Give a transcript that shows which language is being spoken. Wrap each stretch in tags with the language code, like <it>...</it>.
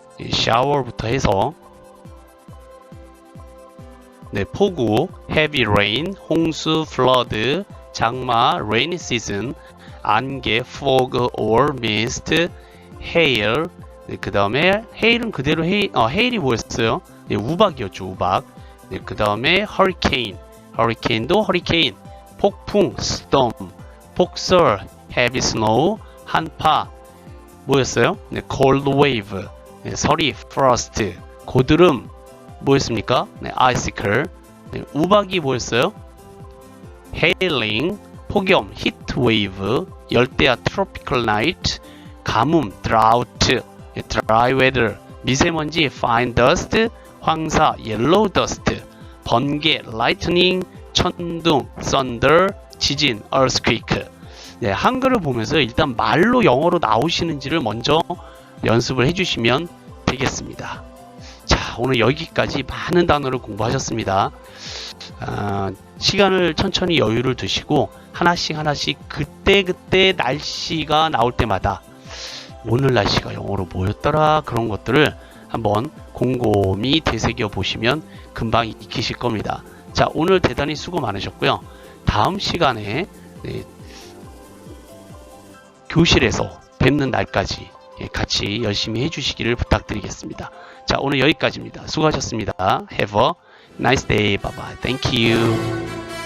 <en>샤워부터 해서 폭우, heavy rain, 홍수, flood, 장마, rainy season, 안개, fog or mist, hail.</en> <ko>그 다음에 hail은 그대로 hail이 뭐였어요? 우박이었죠, 우박. 그 다음에 hurricane, hurricane도 hurricane, 폭풍, storm, 폭설, heavy snow, 한파, 뭐였어요? cold wave, 서리, frost, 고드름, 뭐였습니까? icicle, 우박이 뭐였어요?</ko> <en>hailing, 폭염, heat wave, 열대야, tropical night, 가뭄, drought, dry weather, 미세먼지, fine dust, 황사, yellow dust, 번개, lightning, 천둥, thunder, 지진, earthquake.</en> <ko>한글을 보면서 일단 말로 영어로 나오시는지를 먼저 연습을 해주시면 되겠습니다. 자, 오늘 여기까지 많은 단어를 공부하셨습니다. 시간을 천천히 여유를 두시고 하나씩 그때 날씨가 나올 때마다 오늘 날씨가 영어로 뭐였더라 그런 것들을 한번 곰곰이 되새겨 보시면 금방 익히실 겁니다. 자, 오늘 대단히 수고 많으셨고요. 다음 시간에 교실에서 뵙는 날까지 같이 열심히 해주시기를 부탁드리겠습니다. 자, 오늘 여기까지입니다. 수고하셨습니다.</ko> <en>Have a nice day. Bye bye. Thank you.</en>